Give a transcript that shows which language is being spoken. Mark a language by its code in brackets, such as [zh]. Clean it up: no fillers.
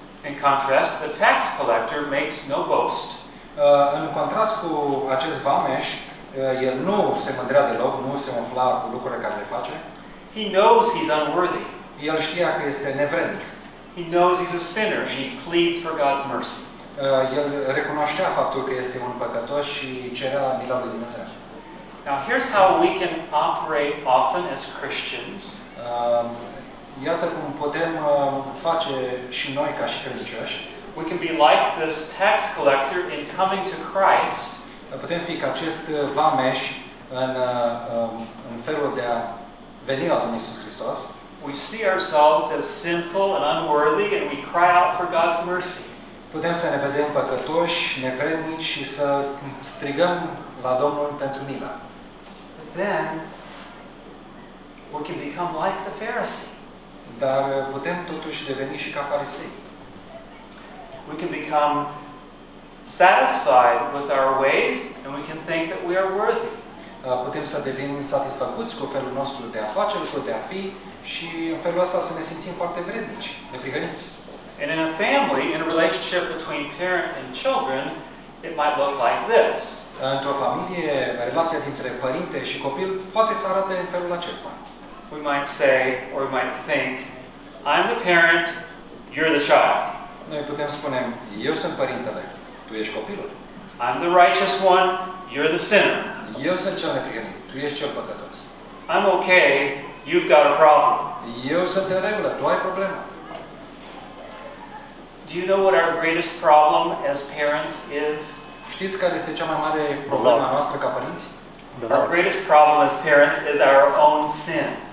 [en] In contrast, the tax collector makes no boast. [ro] În contrast cu acest vameș, el nu se mândrea deloc, nu se umfla cu lucrurile care le face. [en] He knows he's unworthy. [ro] El știa că este nevrednic. [en] He knows he's a sinner and he pleads for God's mercy. [ro] El recunoștea faptul că este un păcătos și cerea mila lui Dumnezeu. [en] Now here's how we can operate often as Christians. [ro] Iată cum putem face și noi ca și credincioși. [en] We can be like this tax collector in coming to Christ. [ro] Putem fi ca acest vameș în în felul de a veni la Domnul Iisus Hristos. [en] We see ourselves as sinful and unworthy and we cry out for God's mercy. [ro] Putem să ne vedem păcătoși, nevrednici și să strigăm la Domnul pentru milă. [en] Then we can become like the Pharisee. [ro] Dar putem totuși deveni și ca farisei. [en] We can become satisfied with our ways and we can think that we are worthy. [ro] Putem să devenim satisfăcuți cu felul nostru de a face lucruri, de a fi și în felul ăsta să ne simțim foarte vrednici, neprihăniți. [en] And in a family, in a relationship between parent and children, it might look like this. [ro] Într-o familie, relația dintre părinte și copil poate să arate în felul acesta. [en] We might say, or we might think, I'm the parent, you're the child. [ro] Noi putem spune, eu sunt părintele, tu ești copilul. [en] I'm the righteous one, you're the sinner. [ro] Eu sunt cel neprihănit, tu ești cel păcătos. [en] I'm okay, you've got a problem. [ro] Eu sunt în regulă, tu ai problema. [en] Do you know what our greatest problem as parents is? [ro] Știți care este cea mai mare problemă a noastră ca părinți? [en] Our greatest problem as parents is our own sin.